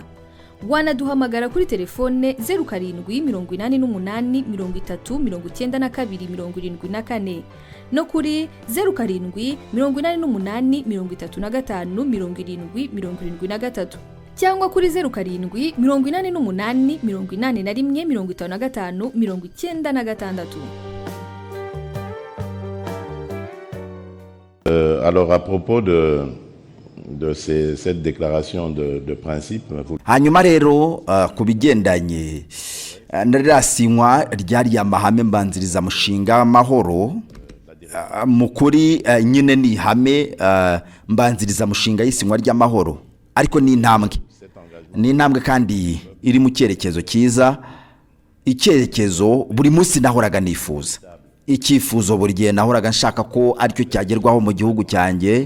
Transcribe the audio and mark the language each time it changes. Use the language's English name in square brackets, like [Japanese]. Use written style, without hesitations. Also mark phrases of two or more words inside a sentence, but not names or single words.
[Kinyarwanda] Wanaduhamagara kuri telefone 0788309274 no kuri 0788357073 cyangwa kuri 0788815596. [French] Alors à propos de cette déclaration de principe. [Kinyarwanda] Hanyuma rero kubigendanye narasinywa ryari amahame mbanziriza mushinga Amahoro, mukuri nyine ni hame mbanziriza mushinga y'isinywa ry'amahoro, ariko ni intambwe kandi iri mu cyerekezo cyiza, icyerekezo buri munsi nahoraga nifuza, icyifuzo buri gihe nahoraga nshaka ko aricyo cyagerwaho mu gihugu cyanjye.